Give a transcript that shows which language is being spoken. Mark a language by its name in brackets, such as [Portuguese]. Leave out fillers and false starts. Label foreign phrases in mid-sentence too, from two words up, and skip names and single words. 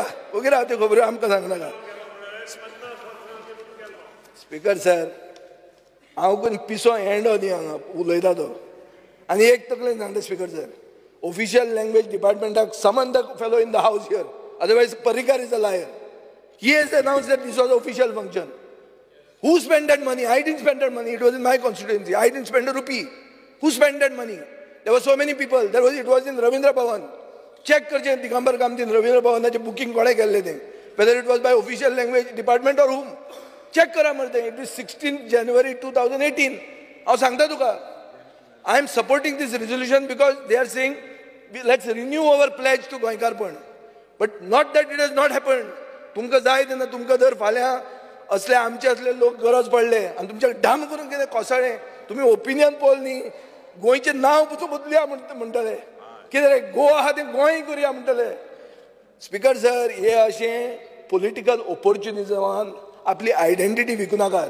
[Konkani] ओगी राव त्यो खबऱ्यो आमकां सांगनाका. [English] Speaker sir [Konkani] हांव कोण पिसो एंडो न्ही हांगा उलयता तो. आनी एक तकलेन सांगता [English] Speaker sir official language departmentाक summon the fellow in the house here. Otherwise Parrikar is a liar. He has announced that this was official function. Who spent that money? I didn't spend that money. It was in my constituency. I didn't spend a rupee. Who spent that money? There were so many people. It was in Ravindra Bhavan. [Konkani] Check करचे दिगंबर कामतीन रवींद्र भवनाचे बुकिंग कोणे केल्ले तें. [English] Whether it was by official language department or whom. [Konkani] Check करा मरे. [English] It was 16 January 2018. [Konkani] हांव सांगता तुका. [English] I am supporting this resolution because they are saying let's renew our pledge to गोंयकारपण. But not that it has not happened. [Konkani] तुमकां जाय तेन्ना तुमकां जर फाल्यां असले आमचे असले लोक गरज पडले आणि तुमच्या डाम करून कितें कोसळे तुम्ही [English] opinion poll [Konkani] न्ही गोंयचें नांव पसून बदलुया म्हणटले. कितें रे गोवा आहा तें गोंय करुया म्हणटले. [English] Speaker sir [Konkani] हे अशें [English] political opportunismान [Konkani] आपली आयडेंटिटी विकूं नाकात.